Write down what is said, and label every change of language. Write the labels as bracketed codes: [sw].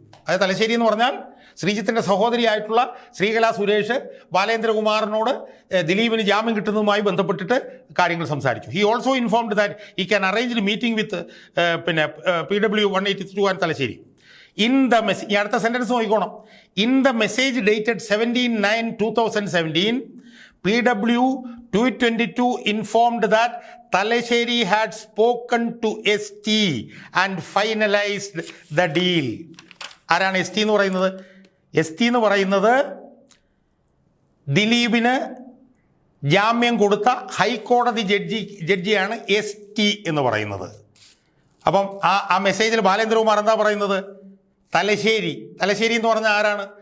[ml] അതായത് തലശ്ശേരി എന്ന് പറഞ്ഞാൽ ശ്രീജിത്തിൻ്റെ സഹോദരിയായിട്ടുള്ള ശ്രീകല സുരേഷ് ബാലേന്ദ്രകുമാറിനോട് ദിലീപിന് ജാമ്യം കിട്ടുന്നതുമായി ബന്ധപ്പെട്ടിട്ട് കാര്യങ്ങൾ സംസാരിച്ചു. [en] He also informed that he can arrange meeting with PW 182 and Thalassery. In the message, [ml] ഈ അടുത്ത സെൻറ്റൻസ് നോക്കിക്കോണം. [en] In the message dated 17/9/2017 PW 222 informed that Talasheri had spoken to ST and finalized the deal. [ml] ആരാണ് ST എന്ന് പറയുന്നത്? ST എന്ന് പറയുന്നത് ദിലീപിന് ജാമ്യം കൊടുത്ത ഹൈക്കോടതി ജഡ്ജിയാണ് ST എന്ന് പറയുന്നത്. അപ്പം ആ മെസ്സേജിൽ ബാലേന്ദ്രകുമാർ എന്താ പറയുന്നത്? തലശ്ശേരി എന്ന് പറഞ്ഞാൽ ആരാണ്?